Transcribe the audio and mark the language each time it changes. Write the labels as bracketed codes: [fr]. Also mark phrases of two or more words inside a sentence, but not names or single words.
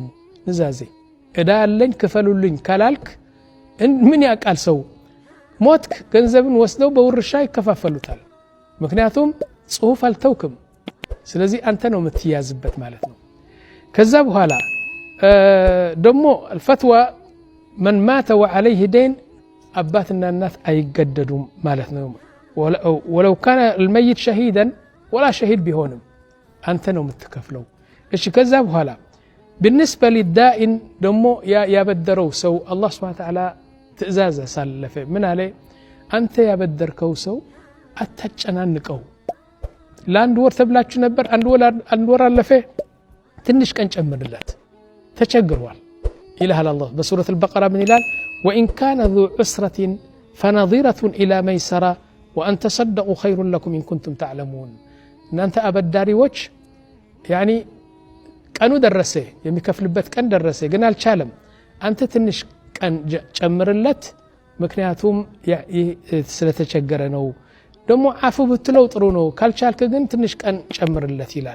[am] ንዛዜ እዳ አለኝ ክፈሉልኝ ካላልክ ምን ያቃል ሰው? ሞትክ ገንዘብን ወስደው በውርሻ ይከፋፈሉታል። ምክንያቱም ጽሁፍ አልተውክም። ስለዚህ አንተ ነው የምትያዝበት ማለት ነው። ከዛ በኋላ ደሞ [ar] الفتوى من مات وعليه دين [am] አባትና እናት አይገደዱም ማለት ነው [ar] ولو كان الميت شهيدا ولا شهيد [am] ቢሆንም አንተ ነው የምትከፍለው እሺ ከዛ በኋላ [ar] بالنسبه للدائن [am] ደሞ ያበደረው ሰው አላህ [ar] سبحانه وتعالى [am] ትእዛዝ ሳለፈ ምን አለ አንተ ያበደርከው ሰው አታጨናንቀው ለአንድ ወር ተብላችሁ ነበር አንድ ወር አለፈ ትንሽ ቀን ጨምርለት ተቸግሯል ኢላህ አላህ በሱረት البقره ምን ይላል [ar] وان كان ذو عسره فنظيره الى ميسره وان تصدقوا خير لكم ان كنتم تعلمون [am] እናንተ አበዳሪዎች يعني ቀኑ ደረሰ የሚከፍልበት ቀን ደረሰ ግን አልቻለም አንተ ትንሽ ቀን ጨምርለት ምክንያቱም ስለተቸገረ ነው ደሞ አፉ ብትለው ጥሩ ነው ካልቻልክ ግን ትንሽ ቀን ጨምርለት ይላል